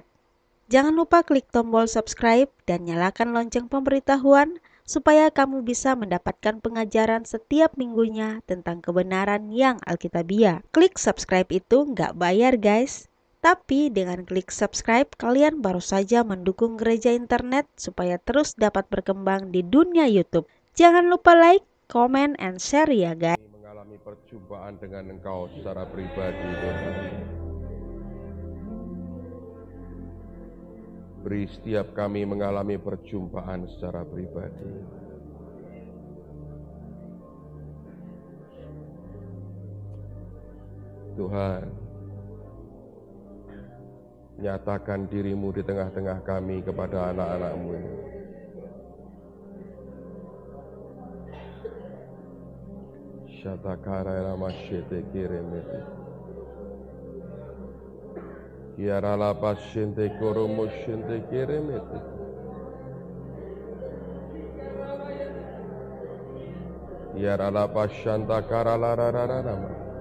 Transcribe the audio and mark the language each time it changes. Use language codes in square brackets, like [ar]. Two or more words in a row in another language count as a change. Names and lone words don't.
[id] Jangan lupa klik tombol subscribe dan nyalakan lonceng pemberitahuan supaya kamu bisa mendapatkan pengajaran setiap minggunya tentang kebenaran yang alkitabiah. Klik subscribe itu nggak bayar guys. Tapi dengan klik subscribe, kalian baru saja mendukung Gereja Internet supaya terus dapat berkembang di dunia YouTube. Jangan lupa [en] like, comment, and share [id] ya guys. Mengalami perjumpaan dengan Engkau secara pribadi, Tuhan. Beri setiap kami mengalami perjumpaan secara pribadi. Tuhan, nyatakan diri-Mu di tengah-tengah kami kepada anak-anak-Mu ini. Shatakara ramashete kiremete. Kiarala pasyente koromosyente kiremete. Kiarala pasyanta karalarararama.